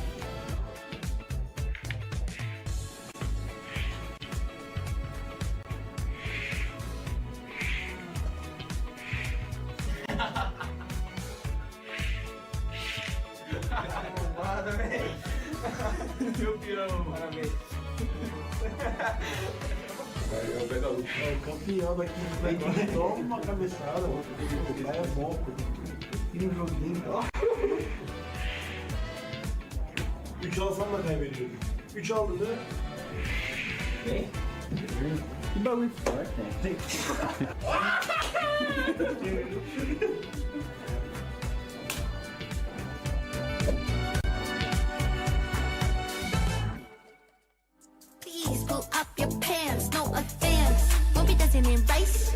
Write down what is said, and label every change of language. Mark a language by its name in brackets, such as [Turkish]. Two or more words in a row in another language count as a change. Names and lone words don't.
[Portuguese] Arrombada, velho. Meu pirão. Parabéns. É o campeão daqui do negócio. Toma uma cabeçada, o cara é bom. E no joguinho, ó. [Turkish] 3 alsam da kaybediyorum. 3 aldın değil mi? Ne? Bir balık var. [English] Please pull up your pants, no offense. Won't be dancing in race.